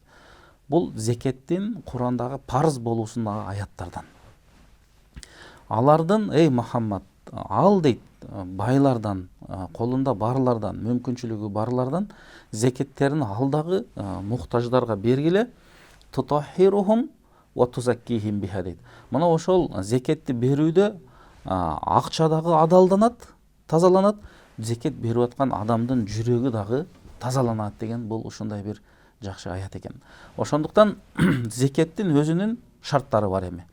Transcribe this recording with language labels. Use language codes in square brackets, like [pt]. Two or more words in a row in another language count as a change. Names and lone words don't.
[ky] Бул зекеттин Кур'андагы парыз болуусундагы аяттардан. Алардын, эй Мухаммад, ал дейт, байлардан, колунда барлардан, мүмкүнчүлүгү барлардан зекеттерин ал дагы муктаждарга бергиле. [ar] تطهرهم وتزكيهم بها дейт. [ky] Мына ошол зекетти берүүдө акча дагы адалданат, тазаланат, зекет берип аткан адамдын жүрөгү дагы тазаланат деген бул ушундай бир жакшы аят экен. Ошондуктан зекеттин өзүнүн шарттары бар эми.